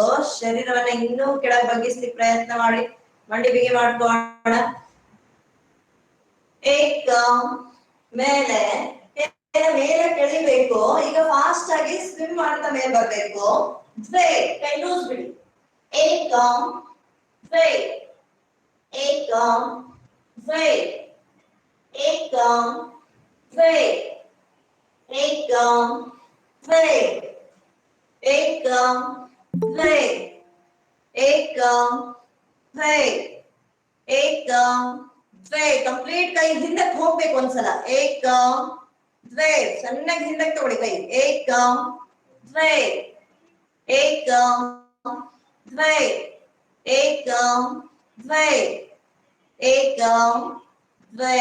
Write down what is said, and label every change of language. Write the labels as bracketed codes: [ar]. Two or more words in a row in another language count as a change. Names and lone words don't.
[kn] ಶರೀರವನ್ನ ಇನ್ನೂ ಕೆಳಗೆ ಬಗ್ಗಿಸ್ಲಿಕ್ಕೆ ಪ್ರಯತ್ನ ಮಾಡಿ, ಮಂಡಿ ಬಿಗಿ ಮಾಡ್ಕೋಣ. ಏಕಂ ಮೇಲೆ, ಮೇಲೆ ಕೆಳಿಬೇಕು. ಈಗ ಫಾಸ್ಟ್ ಆಗಿ ಸ್ವಿಮ್ ಮಾಡ್ತಾ ಮೇಲೆ ಬರ್ಬೇಕು. ದ್ವೇ, ಕೈ ಲೂಸ್ ಬಿಡಿ. [sa] ಏಕಂ ದ್ವೇ, ಏಕಂ ದ್ವೇ, ಏಕಂ ದ್ವೇ, ಏಕಂ ದ್ವೇ, ಏಕಂ ದ್ವೇ, ಏಕಂ ದ್ವೇ, ಏಕಂ ದ್ವೇ. [kn] ಕಂಪ್ಲೀಟ್ ಕೈ ಹಿಂದಕ್ಕೆ ಹೋಗ್ಬೇಕು ಒಂದ್ಸಲ. [sa] ಏಕಂ ದ್ವೇ [kn] ಸಣ್ಣಗೆ ಹಿಂದಕ್ಕೆ ತಗೊಳ್ಳಿ ಕೈ [sa] ಏಕಂ ದ್ವೇ ಏಕಂ ದ್ವೇ ಏಕಂ ದ್ವೇ ಏಕಂ ದ್ವೇ